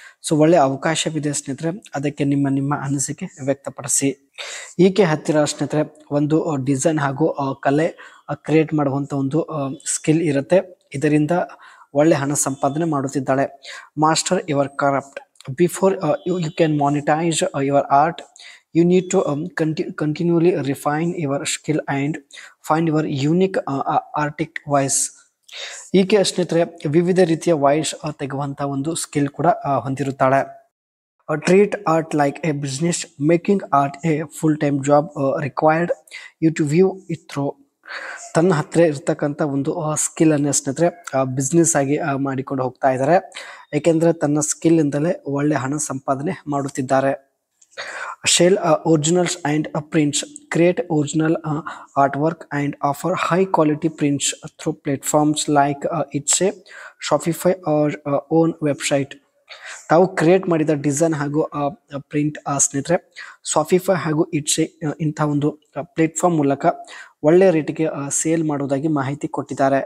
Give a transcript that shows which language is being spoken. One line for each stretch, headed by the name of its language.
Kannada: So ಒಳ್ಳೆ ಅವಕಾಶವಿದೆ ಸ್ನೇಹಿತರೆ. ಅದಕ್ಕೆ ನಿಮ್ಮ ಅನಿಸಿಕೆ ವ್ಯಕ್ತಪಡಿಸಿ. ಈಕೆ ಹತ್ತಿರ ಸ್ನೇಹಿತರೆ ಒಂದು ಡಿಸೈನ್ ಹಾಗೂ ಕಲೆ ಕ್ರಿಯೇಟ್ ಮಾಡುವಂಥ ಒಂದು ಸ್ಕಿಲ್ ಇರುತ್ತೆ. ಇದರಿಂದ ಒಳ್ಳೆ ಹಣ ಸಂಪಾದನೆ ಮಾಡುತ್ತಿದ್ದಾಳೆ.
English: Master your craft before you can monetize your art. You need to continually refine your skill and find your unique artistic voice.
Kannada: ಈಕೆ ಸ್ನೇಹಿತರೆ ವಿವಿಧ ರೀತಿಯ ವಾಯ್ಸ್ ತೆಗೆಯುವಂಥ ಒಂದು ಸ್ಕಿಲ್ ಕೂಡ ಹೊಂದಿರುತ್ತಾಳೆ.
English: Treat art like a business, making art a full time job required you to view it through.
Kannada: ತನ್ನ ಹತ್ತಿರ ಇರ್ತಕ್ಕಂಥ ಒಂದು ಸ್ಕಿಲ್ಲನ್ನು ಸ್ನೇಹಿತರೆ ಬಿಸ್ನೆಸ್ ಆಗಿ ಮಾಡಿಕೊಂಡು ಹೋಗ್ತಾ ಇದ್ದಾರೆ. ಏಕೆಂದರೆ ತನ್ನ ಸ್ಕಿಲ್ಲಿಂದಲೇ ಒಳ್ಳೆ ಹಣ ಸಂಪಾದನೆ ಮಾಡುತ್ತಿದ್ದಾರೆ.
English: Sell originals and prints. Create original artwork and offer high quality prints through platforms like Etsy, Shopify or own website.
Kannada: ತಾವು ಕ್ರಿಯೇಟ್ ಮಾಡಿದ ಡಿಸೈನ್ ಹಾಗೂ ಪ್ರಿಂಟ್ ಸ್ನೇಹಿತರೆ ಶಾಪಿಫೈ ಹಾಗೂ ಇಟ್ಸೆ ಇಂಥ ಒಂದು ಪ್ಲೇಟ್ಫಾರ್ಮ್ ಮೂಲಕ ಒಳ್ಳೆಯ ರೇಟಿಗೆ ಸೇಲ್ ಮಾಡುವುದಾಗಿ ಮಾಹಿತಿ ಕೊಟ್ಟಿದ್ದಾರೆ.